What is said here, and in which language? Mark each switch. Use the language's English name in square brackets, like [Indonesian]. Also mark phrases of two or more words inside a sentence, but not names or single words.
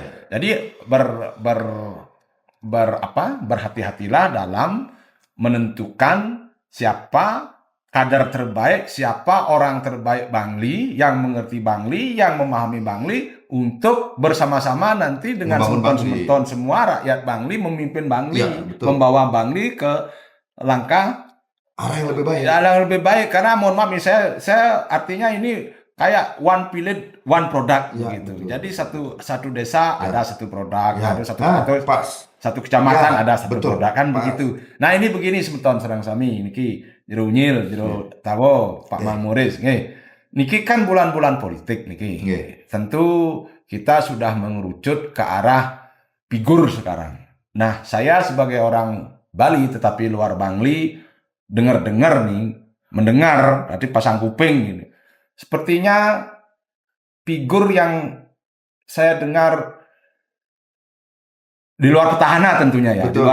[Indonesian] Jadi berhati-hatilah dalam menentukan siapa kader terbaik, siapa orang terbaik Bangli yang mengerti Bangli, yang memahami Bangli untuk bersama-sama nanti dengan Membangun semeton-semeton semua rakyat Bangli memimpin Bangli, Ya, betul. membawa Bangli ke langkah Arah yang lebih baik. ya, yang lebih baik. Karena mohon maaf nih, saya artinya ini kayak [English] one village one product [Indonesian] Ya, gitu. betul. Jadi satu desa Ya. ada satu produk, Ya. ada satu Nah, atau pas. satu kecamatan Ya, ada satu betul. produk kan Pas. begitu. Nah ini begini [Balinese] semeton serang sami niki jero unyil jero tawo Pak Mamuris nggih. [Indonesian] Niki kan bulan-bulan politik niki. Nggih. Tentu kita sudah mengerucut ke arah figur sekarang. Nah saya sebagai orang Bali tetapi luar Bangli dengar-dengar nih mendengar berarti pasang kuping gini. Sepertinya figur yang saya dengar di luar petahana tentunya ya, di